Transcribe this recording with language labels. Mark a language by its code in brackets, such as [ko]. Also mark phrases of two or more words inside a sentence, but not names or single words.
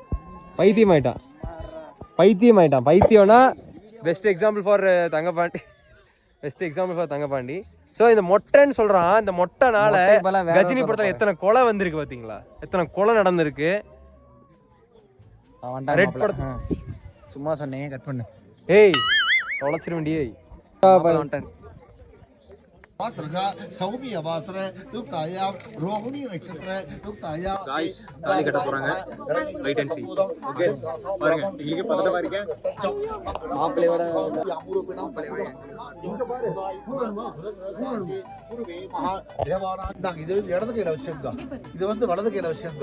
[ta] பைத்தியம்னா [en] best example for [ta] தங்கப்பாண்டி. ஸோ இந்த மொட்டைன்னு சொல்கிறான். இந்த மொட்டைனால கஜினி படத்தில் எத்தனை கொலை வந்திருக்கு பார்த்தீங்களா? எத்தனை கொலை நடந்திருக்கு. ரெட் படம் சும்மா சொன்னேன், கட் பண்ணு. ஏய், தொலைச்சிருவேண்டியே. [sa] वासरः सौम्य वासर युक्तायां रोहिणी नक्षत्र युक्तायां [ta] गाइस தாலி கட்ட போறாங்க. [en] wait and see. [ta] ஓகே, பாருங்க. உங்களுக்கு பதட்டமா இருக்கே? மாப்பிள்ளையோட இது இடது கையில வச்சிருக்கா, இது வந்து வலது கையில வச்சிருக்கா.